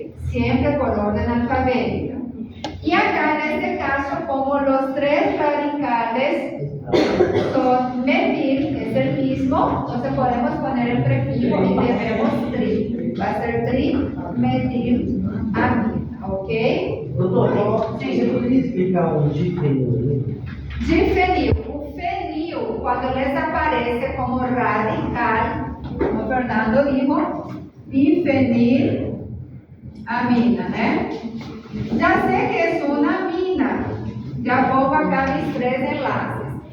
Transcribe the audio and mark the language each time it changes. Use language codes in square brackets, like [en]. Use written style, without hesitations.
[es] Siempre por orden alfabética. Y acá en este caso, como los 3 radicales son metil, es el mismo, entonces podemos poner el prefijo y tenemos tri. Va a ser trimetilamina, ¿ok? [pt] Doutor, você poderia explicar o difenil? [es] Difenil. O fenil, cuando les aparece como radical, como Fernando dijo, difenilamina, ¿eh? Ya sé que es una amina. Ya pongo acá mis 3 enlaces.